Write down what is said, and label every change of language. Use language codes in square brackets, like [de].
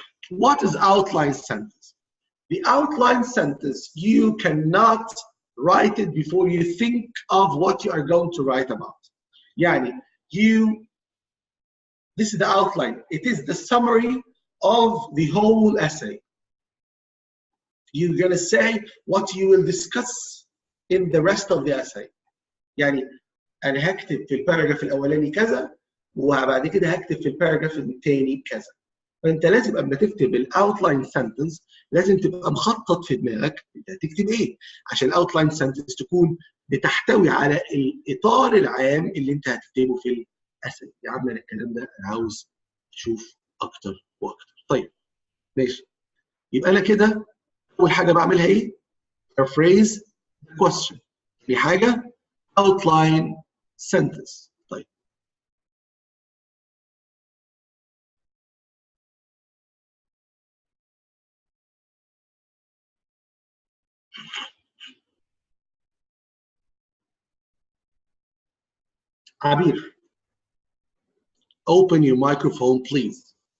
[en] What is outline sentence? The outline sentence, you cannot write it before you think of what you are going to write about. Yani, this is the outline. It is the summary of the whole essay. You're going to say what you will discuss in the rest of the essay. [ar] يعني أنا هكتب في الباراجراف الأولاني كذا، وبعد كده هكتب في الباراجراف الثاني كذا. فأنت لازم قبل ما تكتب الأوتلاين سنتنس لازم تبقى مخطط في دماغك أنت هتكتب إيه، عشان الأوتلاين سنتنس تكون بتحتوي على الإطار العام اللي أنت هتكتبه في الأسئلة. يا عم أنا الكلام ده أنا عاوز أشوف أكتر وأكتر. طيب ماشي، يبقى أنا كده أول حاجة بعملها إيه؟ [en] paraphrase the question. [ar] في حاجة outline sentence. [en] طيب عبير, open your microphone please.